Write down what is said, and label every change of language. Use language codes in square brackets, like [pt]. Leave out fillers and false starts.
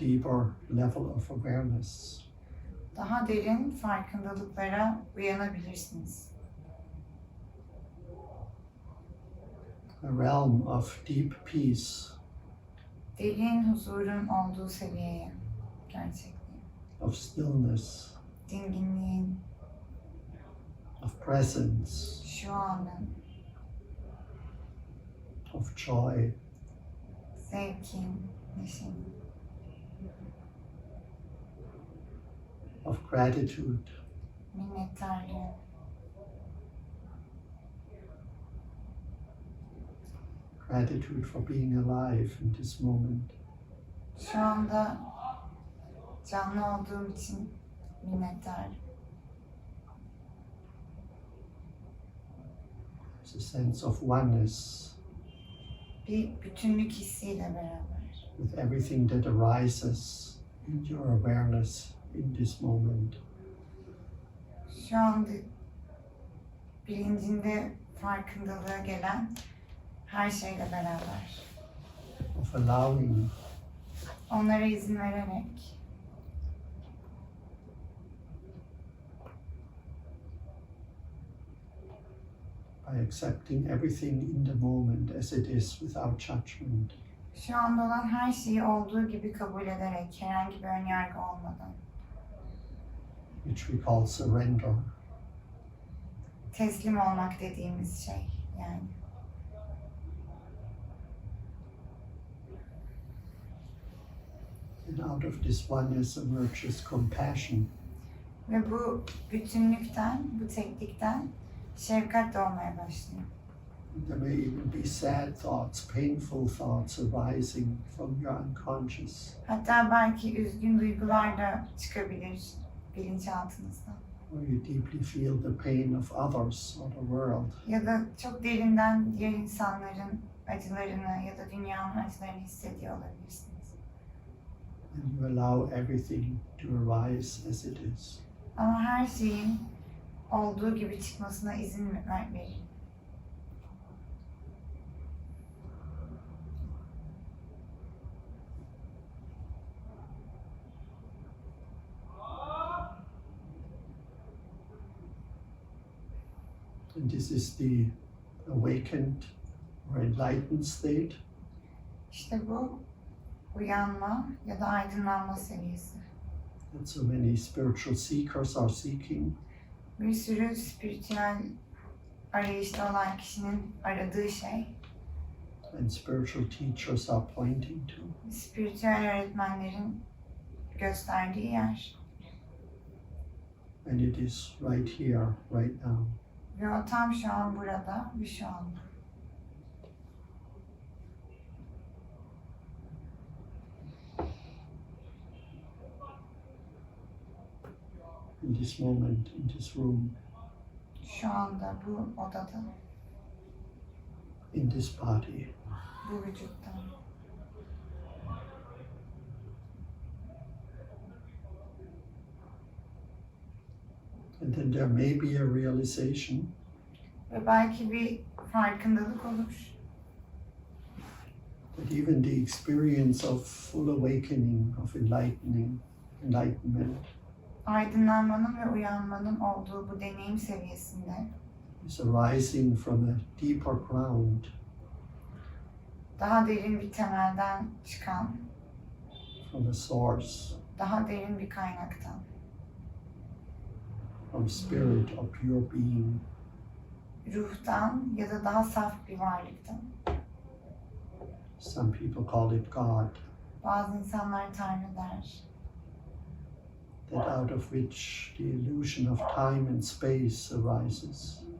[en] deeper level of awareness. [tr] daha derin farkındalıklara uyanabilirsiniz. [en] A realm of deep peace, [tr] Derin huzurun olduğu seviyeye, gerçekliğe, [en] of stillness, [tr] dinginliğin, [en] of presence, [tr] şu anın, [en] of joy, [tr] zevkin, neşenin, [en] of gratitude, [tr] minnettarlığın, [en] gratitude for being alive in this moment. [tr] şu anda canlı olduğum için minnettarım. [en] It's a sense of oneness [tr] Bir bütünlük hissiyle beraber. [en] with everything that arises in your awareness in this moment. [tr] Şu anda bilincinde farkındalığa gelen her şeyle beraber. [en] Of allowing [tr] Onlara izin vererek, [en] by accepting everything in the moment as it is without judgment. [tr] şu anda olan her şeyi olduğu gibi kabul ederek, herhangi bir önyargı olmadan, [en] Which we call surrender. [tr] teslim olmak dediğimiz şey yani. [en] And out of this oneness emerges compassion, [tr] Ve bu bütünlükten, bu teklikten şefkat doğmaya başlıyor. [en] there may even be sad thoughts, painful thoughts arising from your unconscious. [tr] Hatta belki üzgün duygular da çıkabilir bilinçaltınızdan. [en] Or you deeply feel the pain of others or the world. [tr] Ya da çok derinden diğer insanların acılarını ya da dünyanın acılarını hissediyor olabilirsiniz. [en] And you allow everything to arise as it is. [tr] Ama her şeyin olduğu gibi çıkmasına izin verin. [en] And this is the awakened or enlightened state. [tr] İşte bu uyanma ya da aydınlanma seviyesi. [en] That so many spiritual seekers are seeking. [tr] Bir sürü spiritüel arayışta olan kişinin aradığı şey, [en] And spiritual teachers are pointing to. [tr] spiritüel öğretmenlerin gösterdiği yer. [en] And it is right here, right now. [tr] Ve o tam şu an burada ve şu anda. [en] In this moment, in this room, [tr] Şu anda bu odada, [en] in this body. [tr] bu vücutta. [en] And then there may be a realization [tr] Ve belki bir farkındalık olur. [en] that even the experience of full awakening, of enlightenment, [tr] Aydınlanmanın ve uyanmanın olduğu bu deneyim seviyesinde [en] is arising from a deeper ground, [tr] daha derin bir temelden çıkan, [en] from a source, [tr] daha derin bir kaynaktan, [en] from spirit or pure being. [tr] ruhtan ya da daha saf bir varlıktan. [en] Some people call it God, [tr] Bazı insanlar Tanrı der. [en] that out of which the illusion of time and space arises.